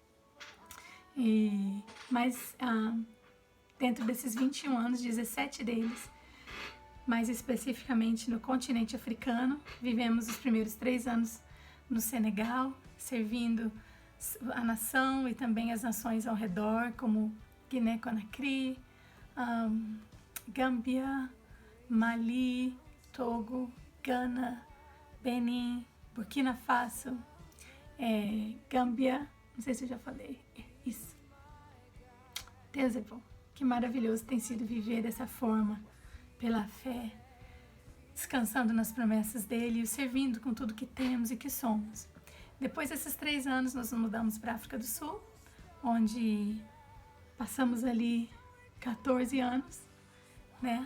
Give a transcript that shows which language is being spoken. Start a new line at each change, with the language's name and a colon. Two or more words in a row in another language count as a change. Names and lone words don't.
Portuguese: Mas dentro desses 21 anos, 17 deles, mais especificamente no continente africano, vivemos os primeiros 3 anos no Senegal, servindo a nação e também as nações ao redor, como Guiné-Conakry, Gâmbia, Mali, Togo, Gana, Benin, Burkina Faso, Gâmbia, não sei se eu já falei isso. Deus é bom, que maravilhoso tem sido viver dessa forma, pela fé, descansando nas promessas dele e o servindo com tudo que temos e que somos. Depois desses 3 anos, nós nos mudamos para a África do Sul, onde passamos ali 14 anos, né?